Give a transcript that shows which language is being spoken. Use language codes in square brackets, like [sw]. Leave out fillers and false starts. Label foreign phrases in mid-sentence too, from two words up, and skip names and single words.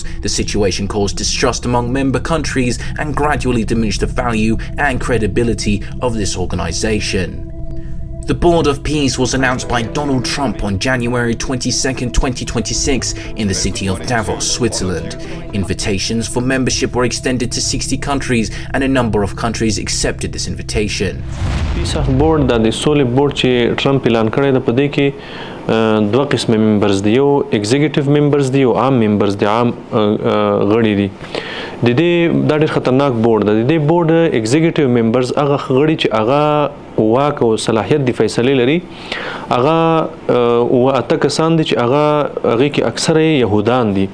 [en] The situation caused distrust among member countries and gradually diminished the value and credibility of this organization. The Board of Peace was announced by Donald Trump on January 22, 2026 in the city of Davos, Switzerland. Invitations for membership were extended to 60 countries and a number of countries accepted this invitation. [ps] میثاق بورډ د سولې بورډ چې ټرمپ اعلان کړی دی په دې کې دوه قسمه ممبرز دي، یو [en] executive members [ps] دي او عام ممبرز دي، عام غړي دي. د دې دا ډېر خطرناک بورډ ده. د دې [en] board executive members [ps] هغه غړي چې هغه واک او صلاحیت د فیصلې لري، هغه اته کسان دي چې هغه کې اکثره یهودان دي.